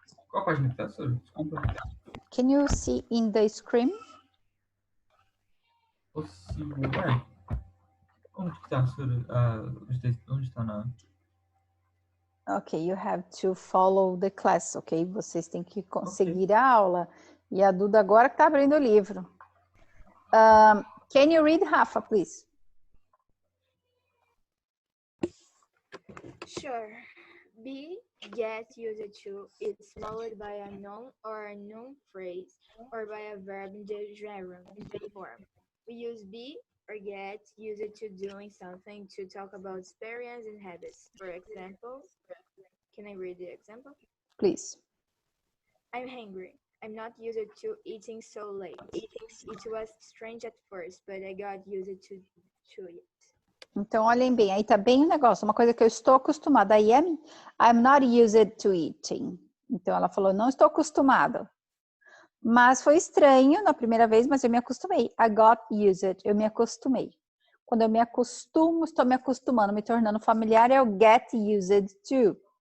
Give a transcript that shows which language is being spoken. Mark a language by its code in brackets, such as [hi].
[pt] Qual página que tá, Sarah? Desculpa. [en] Can you see in the screen? [pt] Consigo. Ué. Onde que tá, Sarah? Onde está na... [en] Ok, you have to follow the class, ok? [pt] Vocês têm que seguir a aula. E a Duda agora que está abrindo o livro. [en] Can you read, Rafa, please? Sure. Be, get, used to, is followed by a noun or a noun phrase, or by a verb in the gerund form. We use be or get used to doing something to talk about experience and habits. For example, can I read the example? Please. I'm hungry. I'm not used to eating so late. It was strange at first, but I got used to it. [pt] Então, olhem bem, aí tá bem o negócio, uma coisa que eu estou acostumada. [en] I'm not used to eating. [pt] Então, ela falou, não estou acostumada. Mas foi estranho na primeira vez, mas eu me acostumei. [en] I got used, [pt] eu me acostumei. Quando eu me acostumo, estou me acostumando, me tornando familiar, é o get used to.